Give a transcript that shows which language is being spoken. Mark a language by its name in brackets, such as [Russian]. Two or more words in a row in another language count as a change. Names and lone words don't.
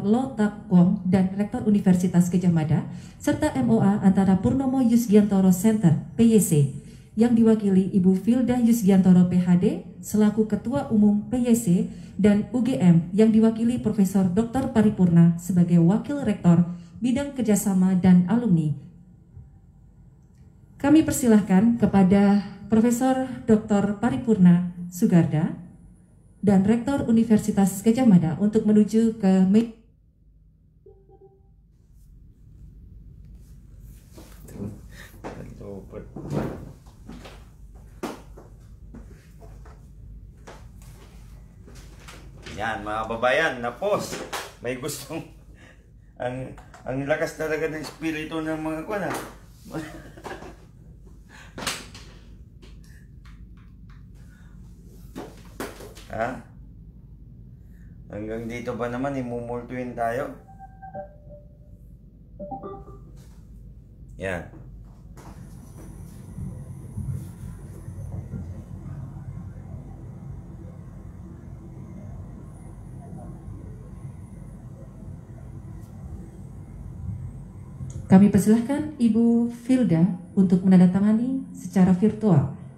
[Indonesian] Low Tu Kwong dan Rektor Universitas Gadjah Mada serta MOA antara Purnomo Yusgiantoro Center PYC yang diwakili Ibu Filda Yusgiantoro PhD selaku Ketua Umum PYC dan UGM yang diwakili Profesor Dr. Paripurna sebagai Wakil Rektor Bidang Kerjasama dan Alumni. Kami persilahkan kepada Profesor Dr. Paripurna Sugarda dan Rektor Universitas Gadjah Mada untuk menuju ke [Filipino] Yan, mga babayan, na-post. May gustong ang lakas talaga ng espiritu ng mga kuwan. Hanggang dito ba naman imumultuin tayo? Yan. [Indonesian] Kami persilahkan Ibu Filda untuk menandatangani secara virtual.